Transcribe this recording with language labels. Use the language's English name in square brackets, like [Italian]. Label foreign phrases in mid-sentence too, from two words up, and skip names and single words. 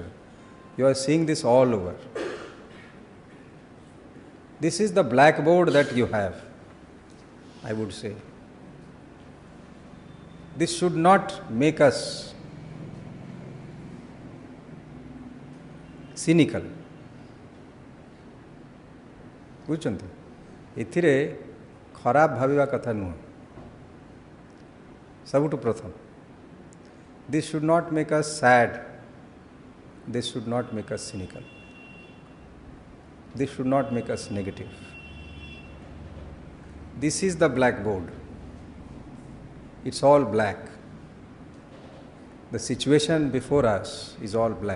[English] You are seeing this all over. This is the blackboard that you have, I would say. This should not make us cynical. [Odia] ବୁଝୁଛନ୍ତି ଏଥିରେ ଖରାପ ଭାବିବା କଥା ନୁହଁ ସବୁଠୁ ପ୍ରଥମ [English] this should not make us sad, this should not make us cynical, this should not make us negative. This is the blackboard. It's all black. The situation before us is all black.